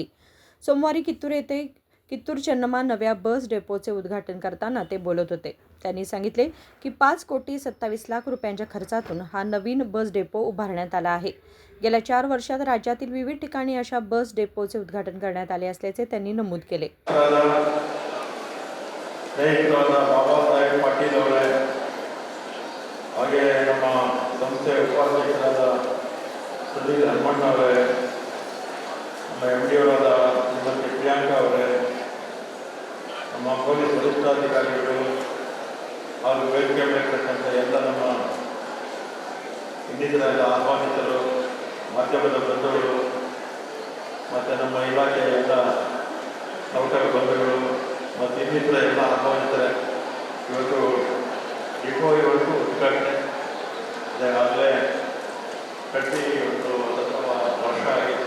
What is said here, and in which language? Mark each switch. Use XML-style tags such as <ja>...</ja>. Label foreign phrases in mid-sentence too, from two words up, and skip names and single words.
<mr>सोमवारी कित्तूर येथे कित्तूर चन्नम्मा नव्या बस डेपोचे उद्घाटन करताना ते बोलत होते. त्यांनी सांगितले की 5,27,00,000 रुपयांच्या खर्चातून हा नवीन बस डेपो उभारण्यात आला आहे. गेल्या 4 वर्षात राज्यातील विविध ठिकाणी अशा बस डेपोचे उद्घाटन करण्यात आले असल्याचे त्यांनी नमूद केले.</mr> <kn>ಬಾಬಾಸಾಹೇಬ್ ಪಾಟೀಲ್ ಅವರೇ, ಹಾಗೆ ನಮ್ಮ ಸಂಸ್ಥೆ ಉಪಾಧ್ಯಕ್ಷರಾದ ಸುಧೀರ್ ಹನುಮಣ್ಣ ಅವರೇ, ನಮ್ಮ MD ಅವರಾದ ಶ್ರೀಮತಿ ಪ್ರಿಯಾಂಕಾ ಅವರೇ, ನಮ್ಮ ಪೊಲೀಸ್ ವರಿಷ್ಠಾಧಿಕಾರಿಗಳು ಹಾಗೂ ವೇದಿಕೆ ಮೇಲಿರ್ತಕ್ಕಂಥ ಎಲ್ಲ ನಮ್ಮ ಇನ್ನಿತರ ಎಲ್ಲ ಆಹ್ವಾನಿತರು, ಮಾಧ್ಯಮದ ಬಂಧುಗಳು ಮತ್ತು ನಮ್ಮ ಇಲಾಖೆಯ ಎಲ್ಲ ನೌಕರ ಬಂಧುಗಳು ಮತ್ತು ಇನ್ನಿತರ ಎಲ್ಲ ಆಹ್ವಾನಿತರೆ, ಇವತ್ತು ಡಿಪೋ ಇವತ್ತು ಉದ್ಘಾಟನೆ ಈಗಾಗಲೇ ಕಟ್ಟಿ ಇವತ್ತು 10 ವರ್ಷ ಆಗಿತ್ತು.</kn>